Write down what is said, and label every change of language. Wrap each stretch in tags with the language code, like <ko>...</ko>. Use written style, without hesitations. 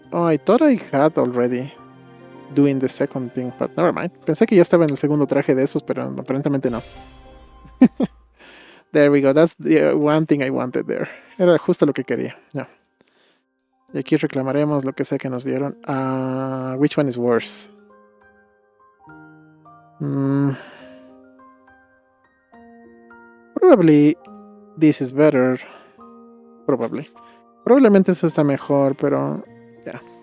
<en>Oh, I thought I had already doing the second thing, but never mind.</en> <es>Pensé que ya estaba en el segundo traje de esos, pero aparentemente no.</es> <en>There we go. That's the one thing I wanted there.</en> <es>Era justo lo que quería. Ya. Y aquí reclamaremos lo que sea que nos dieron.</es> <en>Which one is worse? Probably this is better. Probably.</en> <es>Probablemente eso está mejor, pero ya.</es>